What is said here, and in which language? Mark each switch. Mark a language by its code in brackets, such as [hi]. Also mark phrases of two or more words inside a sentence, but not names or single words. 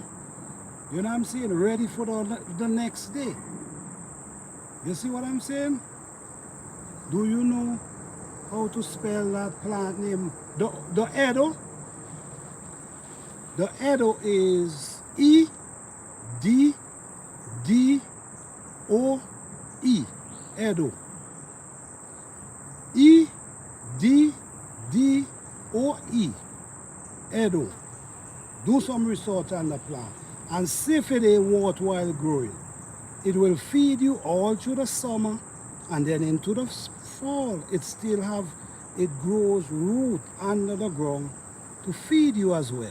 [en] You know what I'm saying? Ready for the next day. You see what I'm saying? Do you know how to spell that plant name? The Edo? The Edo is E-D-D-O-E. Edo. E-D-D-O-E. Edo. Do some research on the plant and see if it ain't worthwhile growing. It will feed you all through the summer, and then into the fall it grows root under the ground to feed you as well.